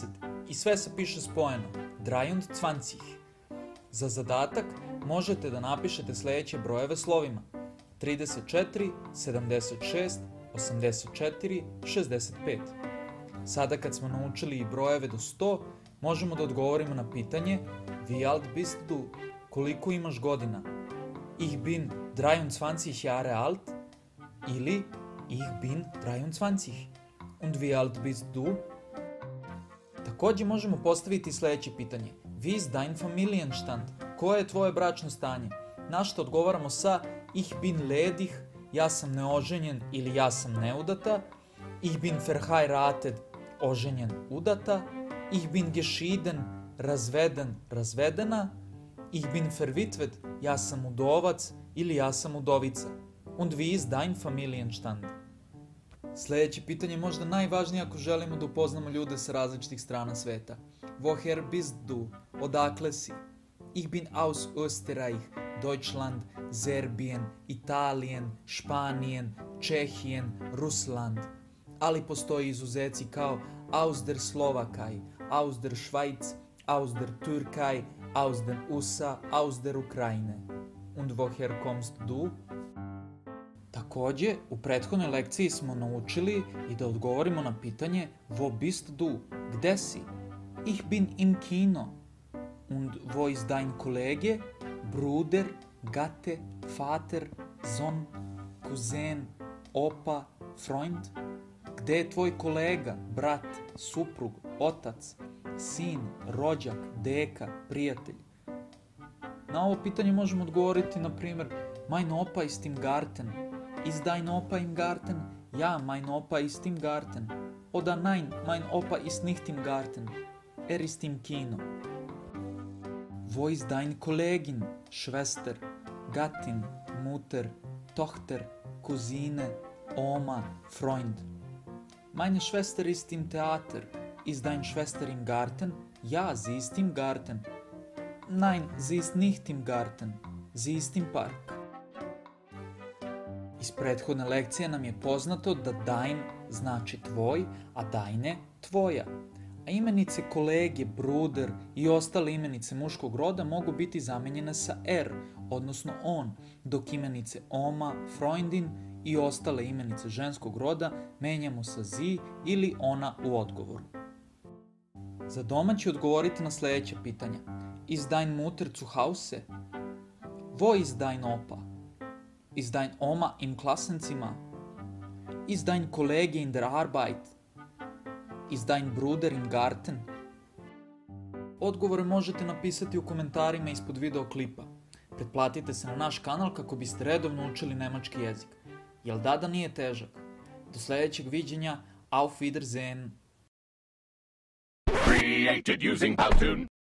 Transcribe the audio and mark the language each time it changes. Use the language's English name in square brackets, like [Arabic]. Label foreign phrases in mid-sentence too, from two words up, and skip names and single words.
[Serbian] I sve se piše spojeno, 23. Za zadatak možete da napišete sledeće brojeve slovima: 34, 76, 84, 65. Sada kad smo naučili i brojeve do 100, možemo da odgovorimo na pitanje [German] Wie alt bist du? [Serbian] Koliko imaš godina? [German] Ich bin 23 Jahre alt ili Ich bin 23. Und wie alt bist du? [Serbian] Takođe možemo postaviti sledeće pitanje: [German] Wie ist dein Familienstand? [Serbian] Koje je tvoje bračno stanje? Na što odgovaramo sa [German] Ich bin ledig, [Serbian] ja sam neoženjen ili ja sam neudata, [German] Ich bin verheiratet, [Serbian] oženjen, udata, [German] Ich bin geschieden, [Serbian] razveden, razvedena, [German] Ich bin verwitwet, [Serbian] ja sam udovac ili ja sam udovica. [German] Und wie ist dein Familienstand? [Serbian] Sledeće pitanje je možda najvažnije ako želimo da upoznamo ljude sa različitih strana sveta. [German] Woher bist du? [Serbian] Odakle si? [German] Ich bin aus Österreich, Deutschland, Serbien, Italien, Španien, Čehien, Russland. [Serbian] Ali postoji izuzeci kao [German] aus der Slowakei, aus der Schweiz, aus der Türkei, aus den USA, aus der Ukraine. Und woher kommst du? [Serbian] Takođe, u prethodnoj lekciji smo naučili i da odgovorimo na pitanje [German] Wo bist du? [Serbian] Gde si? [German] Ich bin im Kino. Und wo ist dein Kollege? Bruder, Gatte, Vater, Sohn, Cousin, Opa, Freund? [Serbian] Gde je tvoj kolega, brat, suprug, otac, sin, rođak, deka, prijatelj? Na ovo pitanje možemo odgovoriti, na primjer, [German] Mein Opa ist im Garten. Ist dein Opa im Garten? Ja, mein Opa ist im Garten. Oder nein, mein Opa ist nicht im Garten. Er ist im Kino. Wo ist deine Kollegin, Schwester, Gattin, Mutter, Tochter, Cousine, Oma, Freund? Meine Schwester ist im Theater. Ist deine Schwester im Garten? Ja, sie ist im Garten. Nein, sie ist nicht im Garten. Sie ist im Park. [Serbian] Iz prethodne lekcije nam je poznato da dein znači tvoj, a deine tvoja. A imenice kolege, bruder i ostale imenice muškog roda mogu biti zamenjene sa er, odnosno on, dok imenice oma, Freundin i ostale imenice ženskog roda menjamo sa sie ili ona u odgovoru. Za doma ću odgovoriti na sledeće pitanja. [German] Ist dein Mutter zu Hause? Wo ist dein Opa? Ist dein Oma im Klassenzimmer? Ist dein Kollege in der Arbeit? Ist dein Bruder im Garten? [Serbian] Odgovore možete napisati u komentarima ispod video klipa. Pretplatite se na naš kanal kako biste redovno učili nemački jezik. Jel da nije težak? Do sledećeg viđenja, [German] auf Wiedersehen! [English] Created using Powtoon.